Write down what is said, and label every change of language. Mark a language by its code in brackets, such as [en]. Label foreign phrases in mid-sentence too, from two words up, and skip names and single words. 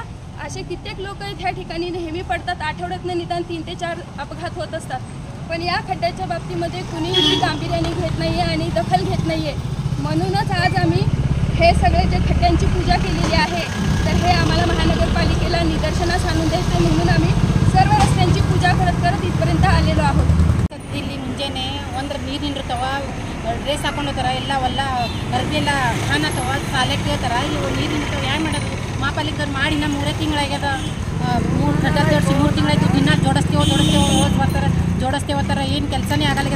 [mr] असे कित्येक लोक ह्या ठिकाणी नेहमी पडतात। आठवड्यातनं निदान 3 ते 4 अपघात होत असतात, पण या खड्ड्याच्या बाबतीमध्ये कुणीही गांभीर्याने घेत नाही आहे आणि दखल घेत नाही आहे। म्हणूनच आज आम्ही हे सगळे जे खड्ड्यांची पूजा केलेली आहे, तर हे आम्हाला महानगरपालिकेला निदर्शनास आणून द्यायचं म्हणून आम्ही सर्व रस्त्यांची पूजा करत करत इथपर्यंत आलेलो आहोत। [kn] ಇಲ್ಲಿ ಮುಂಜಾನೆ ಒಂದ್ರ ನೀರು ನಿಂದಿರ್ತಾವ, ಡ್ರೆಸ್ ಹಾಕೊಂಡಿರ್ತಾರ, ಎಲ್ಲ ಹೊಲ ಅರ್ಬಿ ಕಾಣತ್ತವ, ಸಾಲಕ್ಕೆ ಕೇಳ್ತಾರ, ಇವು ನೀರು ನಿಂದಿರ್ತಾವ, ಹ್ಯಾಂಗೆ ಮಾಡೋದು? ಮಹಾಪಾಲಿಕರು ಮಾಡಿ ನಮ್ಮ 3 ತಿಂಗಳಾಗ್ಯದ, 3 ಗಂಟೆ ಜೋಡಿಸಿ 3 ತಿಂಗಳಾಯ್ತು, ದಿನ ಜೋಡಿಸ್ತೇವೆ ಹೋಗಿ ಬರ್ತಾರೆ, ಜೋಡಿಸ್ತೇವೆ ಅಂತಾರೆ, ಏನು ಕೆಲಸನೇ ಆಗಲ್ಲಾಗ್ಯದ।